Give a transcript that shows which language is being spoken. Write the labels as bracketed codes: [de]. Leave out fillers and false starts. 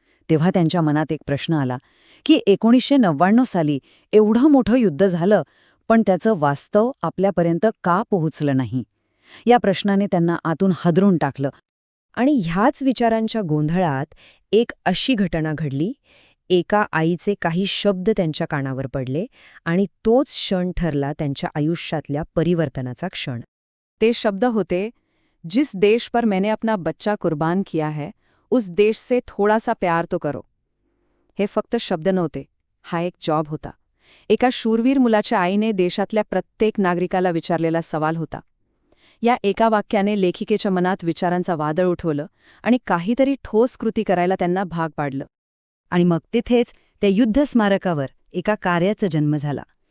[mr] तेव्हा त्यांच्या मनात एक प्रश्न आला की 1999 साली एवढं मोठं युद्ध झालं, पण त्याचं वास्तव आपल्यापर्यंत का पोहोचलं नाही? या प्रश्नाने त्यांना आतून हादरून टाकलं. आणि ह्याच विचारांच्या गोंधळात एक अशी घटना घडली. एका आईचे काही शब्द त्यांच्या कानावर पडले आणि तोच क्षण ठरला त्यांच्या आयुष्यातल्या परिवर्तनाचा क्षण. ते शब्द होते, [hi] जिस देश पर मैंने अपना बच्चा कुर्बान किया है, उस देश से थोड़ा सा प्यार तो करो. [mr] हे फक्त शब्द नव्हते, हा एक जॉब होता. एका शूरवीर मुलाच्या आईने देशातल्या प्रत्येक नागरिकाला विचारलेला सवाल होता. या एका वाक्याने लेखिकेच्या मनात विचारांचा वादळ उठवलं आणि काहीतरी ठोस कृती करायला त्यांना भाग पाडलं. आणि मग तिथेच त्या युद्ध स्मारकावर एका कार्याचा जन्म झाला.